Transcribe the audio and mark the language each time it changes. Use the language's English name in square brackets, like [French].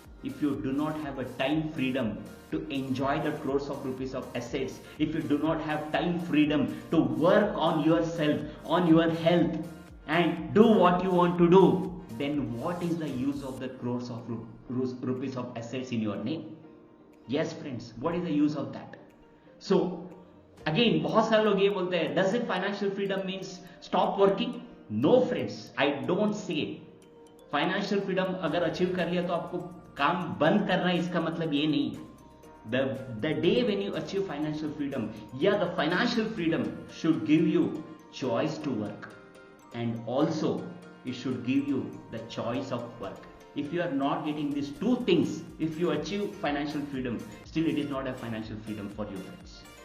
[English] If you do not have a time freedom to enjoy the crores of rupees of assets, if you do not have time freedom to work on yourself, on your health and do what you want to do, then what is the use of the crores of rupees of assets in your name? Yes friends, what is the use of that? So again, [Hindi] बहुत सारे लोग ये बोलते हैं, [English] does it financial freedom means stop working? No friends, I don't say financial freedom [Hindi] अगर achieve कर लिया तो आपको काम बंद करना है, इसका मतलब ये नहीं। [English] The day when you achieve financial freedom, yeah, the financial freedom should give you choice to work, and also it should give you the choice of work. If you are not getting these two things, if you achieve financial freedom, still it is not a financial freedom for you friends.